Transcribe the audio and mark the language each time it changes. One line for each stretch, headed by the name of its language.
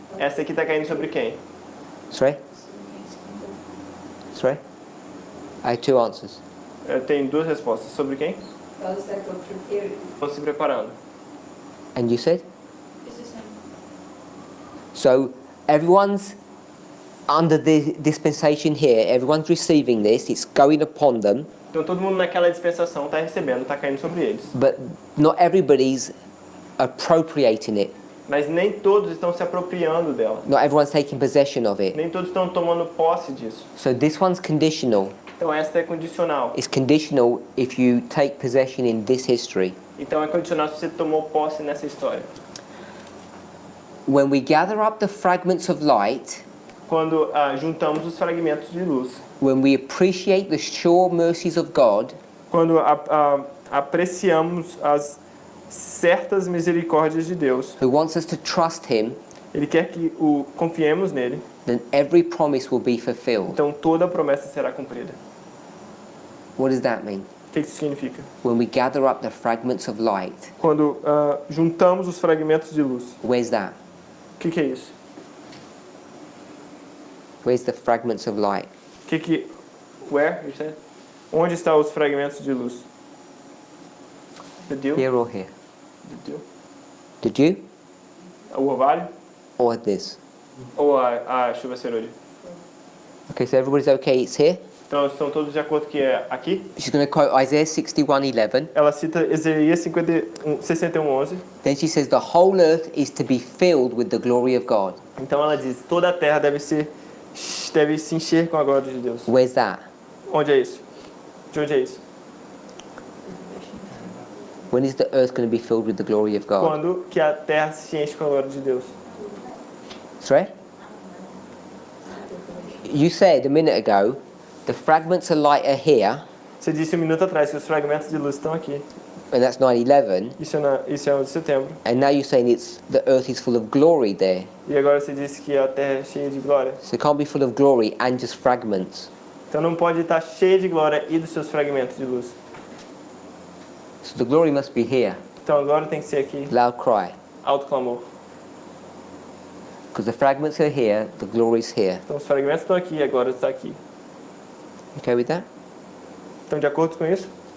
Portuguese: esta aqui está caindo sobre quem?
English: Sorry? Sorry? I have two answers.
Portuguese: Eu tenho duas respostas. Sobre quem?
English: Those that were prepared.
Portuguese: Estão se preparando.
English: And you said? It's the same. So everyone's under the dispensation here, everyone's receiving this, it's going upon them,
Portuguese: Então todo mundo naquela dispensação está recebendo, está caindo sobre eles.
English: but not everybody's appropriating it.
Portuguese: Mas nem todos estão se apropriando dela.
English: Not everyone's taking possession of it.
Portuguese: Nem todos estão tomando posse disso.
English: So this one's conditional.
Portuguese: Então esta é condicional.
English: It's conditional if you take possession in this history.
Portuguese: Então é condicional se você tomou posse nessa história.
English: When we gather up the fragments of light,
Portuguese: Quando juntamos os fragmentos de luz.
English: when we appreciate the sure mercies of God,
Portuguese: Quando apreciamos as certas misericórdias de Deus.
English: who wants us to trust Him,
Portuguese: Ele quer que confiemos nele.
English: then every promise will be fulfilled.
Portuguese: Então toda a promessa será cumprida.
English: What does that mean?
Portuguese: O que isso significa?
English: When we gather up the fragments of light,
Portuguese: Quando juntamos os fragmentos de luz.
English: where's that?
Portuguese: que é isso?
English: Where's the fragments of light? Where, you said?
Portuguese: Onde estão os fragmentos de luz?
English: The dew? Here or here? The dew? The dew
Portuguese: O orvalho?
English: or this?
Portuguese: Ou a chuva serôdia?
English: Okay, so everybody's okay, it's here.
Portuguese: Então, estão todos de acordo que é aqui?
English: She's going to quote Isaiah 61:11.
Portuguese: Ela cita Isaías 61:11.
English: Then she says the whole earth is to be filled with the glory of God.
Portuguese: Então ela diz, toda a terra deve se encher com a glória de Deus.
English: Where's that?
Portuguese: Onde é isso? De onde é isso?
English: When is the earth going to be filled with the glory of God?
Portuguese: Quando que a terra se enche com a glória de Deus?
English: Sorry? You said a minute ago, the fragments of light are here,
Portuguese: Você disse um minuto atrás que os fragmentos de luz estão aqui.
English: and that's 9/11.
Portuguese: Isso é 11 de setembro.
English: And now you're saying the earth is full of glory there.
Portuguese: E agora você disse que a terra é cheia de glória.
English: So it can't be full of glory and just fragments.
Portuguese: Então não pode estar cheia de glória e dos seus fragmentos de luz.
English: So the glory must be here.
Portuguese: Então a glória tem que ser aqui.
English: Loud cry.
Portuguese: Alto clamor.
English: Because the fragments are here, the glory is here.
Portuguese: Então os fragmentos estão aqui e a glória está aqui.
English: Okay with that?
Portuguese: Estão de acordo com isso?